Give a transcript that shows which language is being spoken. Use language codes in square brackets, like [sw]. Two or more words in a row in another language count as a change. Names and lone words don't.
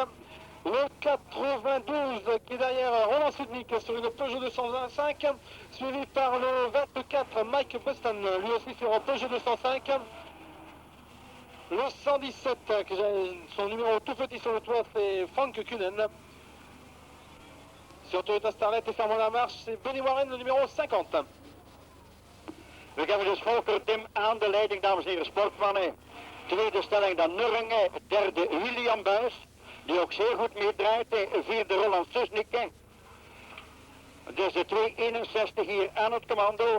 [fr] Le 92 qui est derrière Roland Sudnik sur une Peugeot 205, suivi par le 24 Mike Buston, lui aussi sur un Peugeot 205. Le 117, son numéro tout petit sur le toit, c'est Frank Kunen. Sur Toyota Starlet et fermant la marche, c'est Benny Warren, le numéro 50. [nl] We hebben dus Volker Tim aan de leiding, dames en heren, sportmannen. Tweede stelling dan Nurringen, derde William Buis, die ook zeer goed meedraait. Vierde Roland Susnik. Dus de 261 hier aan het commando.